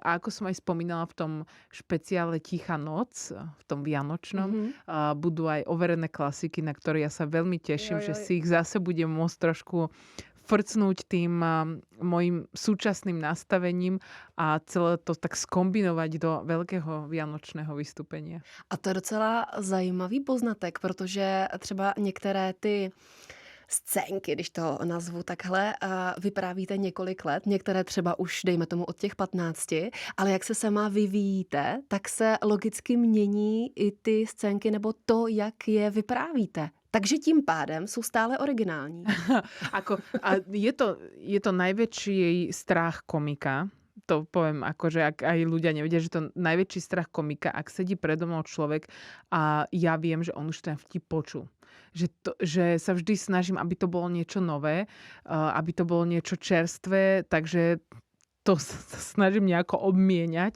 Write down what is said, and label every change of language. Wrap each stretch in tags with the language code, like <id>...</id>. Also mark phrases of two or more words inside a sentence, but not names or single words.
<sk>A ako som aj spomínala v tom špeciále Tichá noc, v tom vianočnom, budú aj overené klasiky, na ktoré ja sa veľmi teším, že si ich zase budem môcť trošku frcnúť tým mojim súčasným nastavením a celé to tak skombinovať do veľkého vianočného vystúpenia.</sk> <cs>A to je docela zajímavý poznatek, protože třeba některé ty scénky, když to nazvu takhle, vyprávíte několik let, některé třeba už, dejme tomu, od těch 15, ale jak se sama vyvíjíte, tak se logicky mění i ty scénky nebo to, jak je vyprávíte. Takže tím pádem jsou stále originální.</cs> <sk>Je to najväčší strach komika. To poviem, akože ak aj ľudia nevedia, že to najväčší strach komika, ak sedí predo mnou človek a ja viem, že on už ten vtip počul. Že sa vždy snažím, aby to bolo niečo nové, aby to bolo niečo čerstvé, takže to sa snažím nejako obmieniať.</sk>